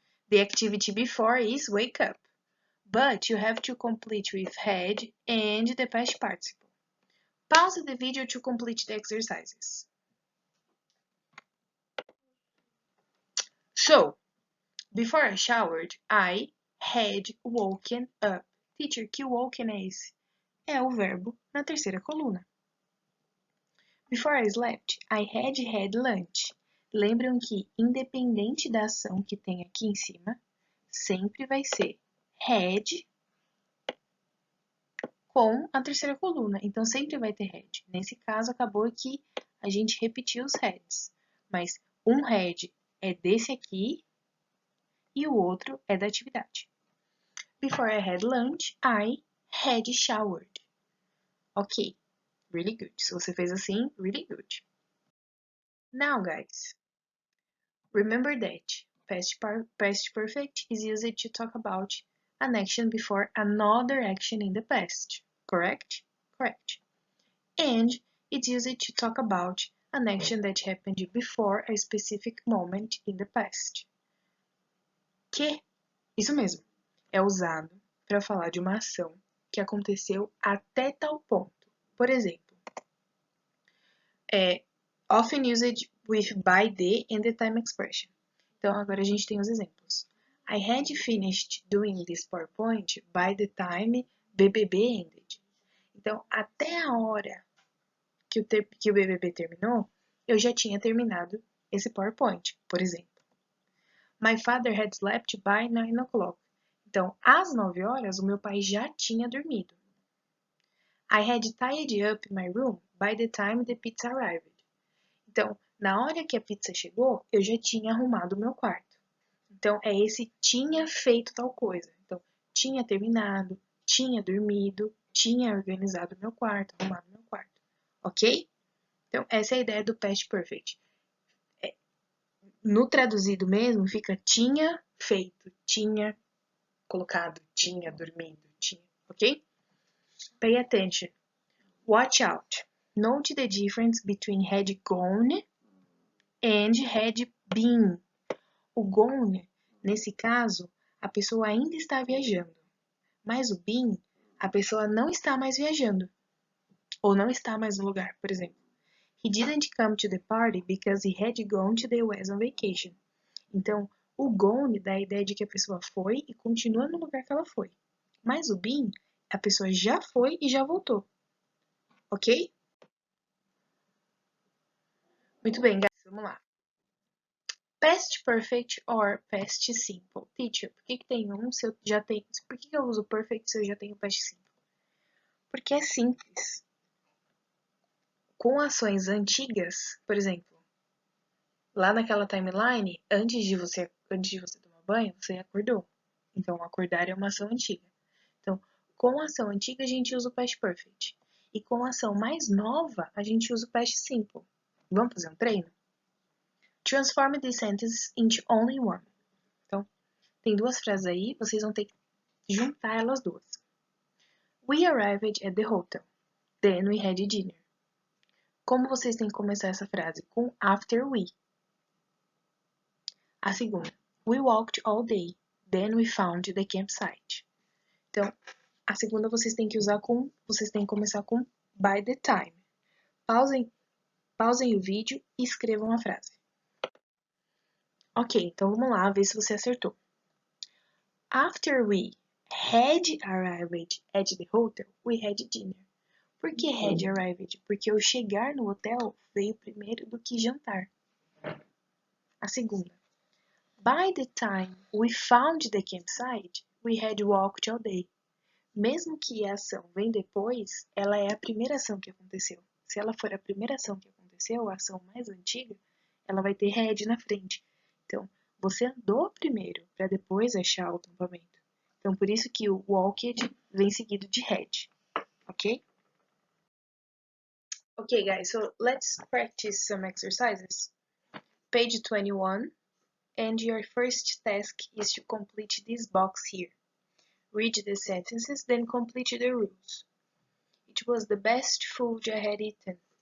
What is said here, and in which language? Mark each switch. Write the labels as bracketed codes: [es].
[en] The activity before is wake up, but you have to complete with had and the past participle. Pause the video to complete the exercises. So, before I showered, I had woken up. [pt] Teacher, que woken é esse? É o verbo na terceira coluna. [en] Before I slept, I had lunch. [pt] Lembram que, independente da ação que tem aqui em cima, sempre vai ser had com a terceira coluna. Então, sempre vai ter had. Nesse caso, acabou que a gente repetiu os heads. Mas um head é desse aqui e o outro é da atividade. [en] Before I had lunch, I had showered. Ok, really good. [pt] Se você fez assim, [en] really good. Now, guys, remember that past perfect is used to talk about an action before another action in the past, correct? Correct. And it's used to talk about an action that happened before a specific moment in the past. [pt] Que, isso mesmo, é usado para falar de uma ação que aconteceu até tal ponto. Por exemplo, [en] often used with by the and the time expression. [pt] Então, agora a gente tem os exemplos. [en] I had finished doing this PowerPoint by the time BBB ended. [pt] Então, até a hora que o BBB terminou, eu já tinha terminado esse PowerPoint, por exemplo. [en] My father had slept by 9 o'clock. [pt] Então, às 9 horas, o meu pai já tinha dormido. [en] I had tidied up my room by the time the pizza arrived. [pt] Então, na hora que a pizza chegou, eu já tinha arrumado o meu quarto. Então, é esse tinha feito tal coisa. Então, tinha terminado, tinha dormido, tinha organizado meu quarto, arrumado meu quarto. Ok? Então, essa é a ideia do past perfect. No traduzido mesmo, fica tinha feito, tinha colocado, tinha dormido, tinha. [en] Ok? Pay attention. Watch out. Note the difference between had gone and had been. [pt] O gone, nesse caso, a pessoa ainda está viajando. Mas o been, a pessoa não está mais viajando. Ou não está mais no lugar, por exemplo. [en] He didn't come to the party because he had gone to the US on vacation. [pt] Então, o gone dá a ideia de que a pessoa foi e continua no lugar que ela foi. Mas o been, a pessoa já foi e já voltou. Ok? Muito bem, guys, vamos lá. [en] Past perfect or past simple. [pt] Teacher, por que tem um se eu já tenho... Por que eu uso perfect se eu já tenho past simple? Porque é simples. Com ações antigas, por exemplo, Lá naquela timeline, antes de você tomar banho, você acordou. Então, acordar é uma ação antiga. Então, com a ação antiga, a gente usa o past perfect. E com a ação mais nova, a gente usa o past simple. Vamos fazer um treino? [en] Transform these sentences into only one. [pt] Então, tem duas frases aí, vocês vão ter que juntar elas duas. [en] We arrived at the hotel. Then we had dinner. [pt] Como vocês têm que começar essa frase? Com [en] after we. [pt] A segunda. [en] We walked all day. Then we found the campsite. [pt] Então, a segunda vocês têm que começar com [en] by the time. [pt] Pausem o vídeo e escrevam a frase. Ok, então vamos lá ver se você acertou. [en] After we had arrived at the hotel, we had dinner. [pt] Por que [en] had arrived? [pt] Porque o chegar no hotel veio primeiro do que jantar. A segunda. [en] By the time we found the campsite, we had walked all day. [pt] Mesmo que a ação vem depois, ela é a primeira ação que aconteceu. Se ela for a primeira ação que aconteceu, a ação mais antiga, ela vai ter had na frente. Então, você andou primeiro para depois achar o acampamento. Então, por isso que o walked vem seguido de had. Ok? [en] Okay, guys, so let's practice some exercises. Page 21, and your first task is to complete this box here. Read the sentences, then complete the rules. It was the best food I had eaten.